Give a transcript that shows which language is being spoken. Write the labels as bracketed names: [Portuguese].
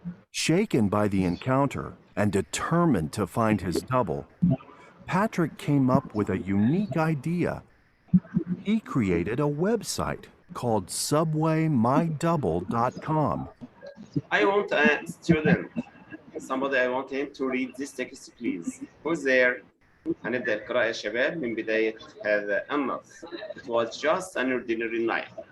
[English] Shaken by the encounter and determined to find his double, Patrick came up with a unique idea. He created a website called subwaymydouble.com. I want a student. Somebody, I want him to read this text, please. Who's there? [Arabic] هنبدأ القراءة يا شباب من بداية هذا النص. [English] It was just an ordinary night.